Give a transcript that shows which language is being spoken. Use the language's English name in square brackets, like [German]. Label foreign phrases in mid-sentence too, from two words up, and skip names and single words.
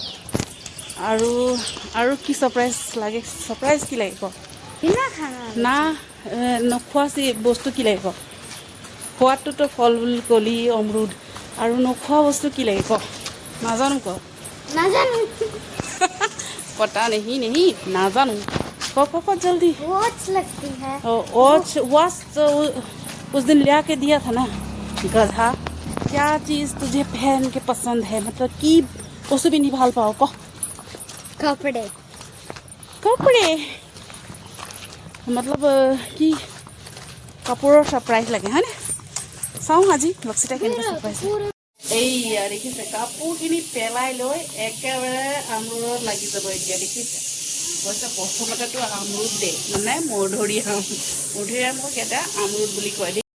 [Assamese] আৰু কি ছাৰপ্ৰাইজ লাগে? ছাৰপ্ৰাইজ কি লাগে ক? না নোখোৱা বস্তু কি লাগে ক? খোৱাটোতো ফল বুলি কলি অমৰুদ, আৰু নোখোৱা বস্তু কি লাগে ক? নাজানো ক? নাজানো। [Hindi] पता नहीं [Assamese] নাজানো। [Hindi] ক जल्दी। वॉच लगती है। वॉच तो उस दिन लिया के दिया था ना गधा। क्या चीज़ तुझे पहन के पसंद है? मतलब की [Assamese] বস্তু পিন্ধি ভাল পাওঁ ক? [Hindi] कपड़े। [Assamese] मतलब কি কাপোৰৰ ছাৰপ্ৰাইজ লাগে হয়নে? চাওঁ আজি লক্ষিতা কেনেকৈ ছাৰপ্ৰাইজ। এইয়া দেখিছে, কাপোৰখিনি পেলাই লৈ একেবাৰে আমৰুদত লাগি যাব এতিয়া। দেখিছে, কৈছে প্ৰথমতেতো আমৰুদ দে, মানে মধুৰিআমক এটা আমৰুদ বুলি কয় দেই।